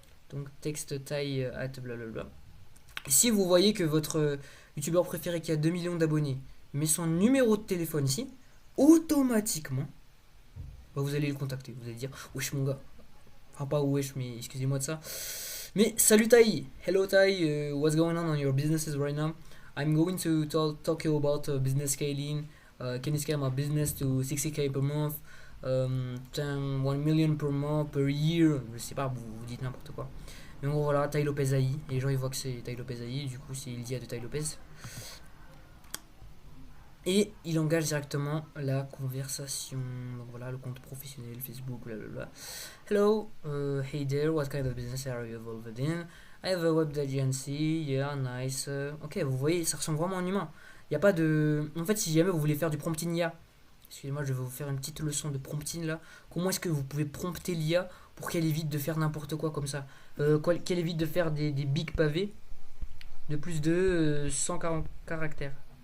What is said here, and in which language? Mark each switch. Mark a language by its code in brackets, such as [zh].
[fr] Donc, texte taille at blablabla. Si vous voyez que votre youtubeur préféré qui a 2 millions d'abonnés met son numéro de téléphone ici, automatiquement, bah vous allez le contacter. Vous allez dire, wesh mon gars. Enfin, pas wesh, mais excusez-moi de ça. Mais salut Tai. [en] Hello Tai, what's going on your businesses right now? I'm going to talk you about business scaling. Can you scale my business to 60K per month? 1 million per month, per year. [fr] Je sais pas, vous dites n'importe quoi. Mais en gros, voilà, Tai Lopez AI. Et les gens ils voient que c'est Tai Lopez AI. Du coup, c'est l'IA de Tai Lopez. Et il engage directement la conversation. Donc voilà, le compte professionnel, Facebook, blablabla. [en] Hello, hey there, what kind of business are you involved in? I have a web agency, yeah, nice. [fr] Ok, vous voyez, ça ressemble vraiment à un humain. Il n'y a pas de. En fait, si jamais vous voulez faire du prompting IA, excusez-moi, je vais vous faire une petite leçon de prompting là. Comment est-ce que vous pouvez prompter l'IA pour qu'elle évite de faire n'importe quoi comme ça, qu'elle évite de faire des big pavés de plus de 140 caractères.